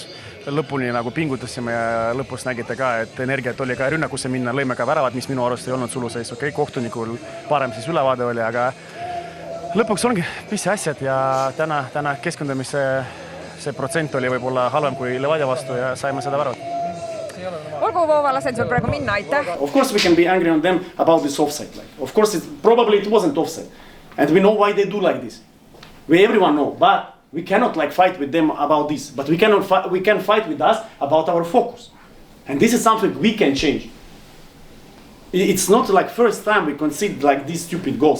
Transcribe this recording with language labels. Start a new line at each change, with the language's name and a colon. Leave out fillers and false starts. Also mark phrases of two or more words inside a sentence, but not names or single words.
Estonian: Lõpuni nagu pingutasime ja lõpus nägite ka, et energiat oli ka rünnakusse minna, lõime ka väravad, mis minu arust ei olnud suluseis. Okei, kohtunikul parem siis ülevaade oli, aga lõpuks ongi pisse asjad ja täna keskendumise see protsent oli võib-olla halvem kui Levadia vastu ja saime seda väravat. Olgu Voova, lasen sul praegu minna, aitäh.
English: Of course we can be angry on them about this offside. Of course probably it wasn't offside. And we know why they do like this. Everyone know, but we cannot fight with them about this. But we can fight with us about our focus. And this is something we can change. It's not like first time we concede like these stupid goals.